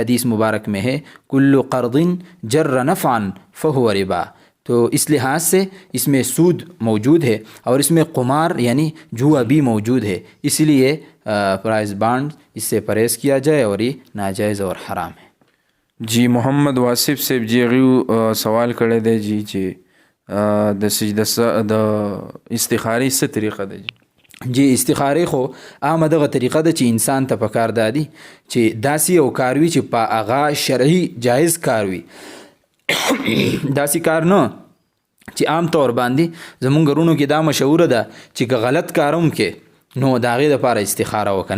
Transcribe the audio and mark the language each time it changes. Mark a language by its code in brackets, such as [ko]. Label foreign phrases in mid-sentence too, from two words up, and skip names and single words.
[ur] حدیث مبارک میں ہے [ar] کل قرض جر نفعا فہو ربا. [ur] تو اس لحاظ سے اس میں سود موجود ہے اور اس میں قمار یعنی جوا بھی موجود ہے. اس لیے پرائز بانڈ اس سے پرہیز کیا جائے اور یہ ناجائز اور حرام ہے. [ps] جی محمد واصف صاحب جی غیو سوال کړی دی جی چې د سجده د استخاري څه طریقه ده جی استخاري خو عامه دغه طریقه ده چې انسان ته پکار دادي چې داسې او کاروي چې په هغه شرعي جایز کاروي. داسې کار نه چې عام طور باندې زمونږ غرونو کې دا مشهوره ده چې که غلط کاروم کې نو د هغې دپاره استخاره وکړه.